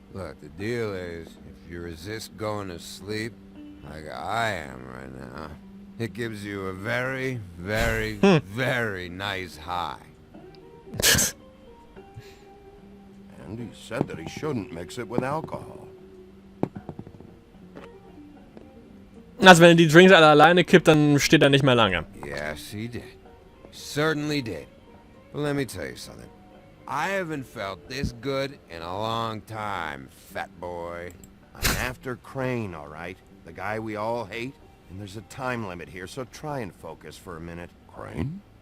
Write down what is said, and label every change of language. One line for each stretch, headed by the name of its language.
English: Look, the deal is, if you resist going to sleep, like I am right now, it gives you a very, very, very nice high. And he said that he shouldn't mix it with alcohol.
German: Also wenn er die Drinks alle alleine kippt, dann steht er nicht mehr lange.
English: Yes, he did. He certainly did. But let me tell you something. I haven't felt this good in a long time, fat boy. I'm after Crane, all right? The guy we all hate. And there's a time limit here, so try and focus for a minute. Crane?